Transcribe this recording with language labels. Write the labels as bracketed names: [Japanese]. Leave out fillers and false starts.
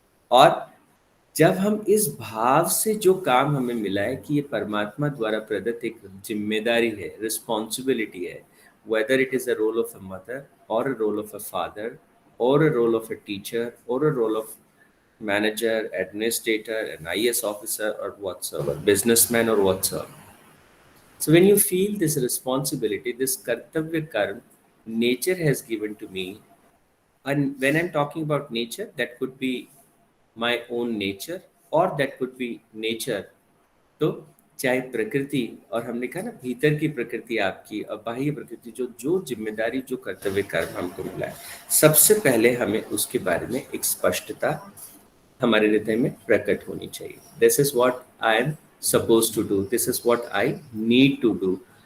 [Hindi] और जब हम इस भाव से जो काम हमें मिला है कि ये परमात्मा द्वारा प्रदत्त एक जिम्मेदारी है, रिस्पॉन्सिबिलिटी है, [English] whether it is a role of a mother और a role of a father और a role of a teacher और a role of manager, administrator, an IAS officer और whatsoever, [Hindi] बिजनेसमैन और व्हाटसएवर। [English] So when you feel this responsibility, this kartavya karm, nature has given to me. And when I'm talking about nature, that could be my own nature or that could be nature. [Hindi] तो चाहे प्रकृति, और हमने कहा ना भीतर की प्रकृति आपकी और बाह्य प्रकृति, जो जो जिम्मेदारी जो कर्तव्य कर्म हमको मिला है, सबसे पहले हमें उसके बारे में एक स्पष्टता हमारे हृदय में प्रकट होनी चाहिए। [English] This is what I am suppose to do, this is what I need to do.